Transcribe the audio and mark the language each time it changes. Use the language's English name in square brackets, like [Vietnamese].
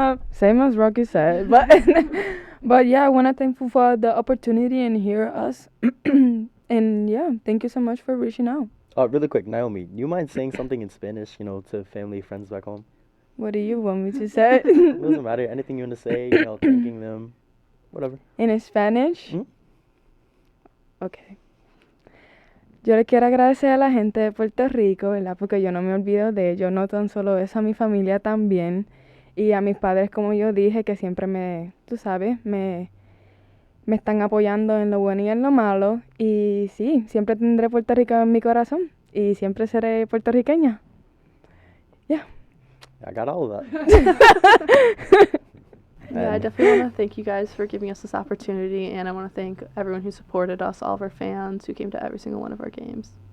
[English] Same as Rocky said, but yeah, I want to thank you for the opportunity and hear us. And yeah, thank you so much for reaching out. Really quick, Naomi, do you mind saying something in Spanish, to family, friends back home? What do you want me to say? It doesn't matter. Anything you want to say, thanking them, whatever. In Spanish? Mm-hmm. Okay. [Spanish] Yo le quiero agradecer a la gente de Puerto Rico, ¿verdad? Porque yo no me olvido de ellos, no tan solo eso, a mi familia también. Y a mis padres, como yo dije, que siempre tú sabes, me están apoyando en lo bueno y en lo malo. Y sí, siempre tendré Puerto Rico en mi corazón. Y siempre seré puertorriqueña. [English] Yeah. I got all of that. Yeah, I definitely want to thank you guys for giving us this opportunity, and I want to thank everyone who supported us, all of our fans who came to every single one of our games.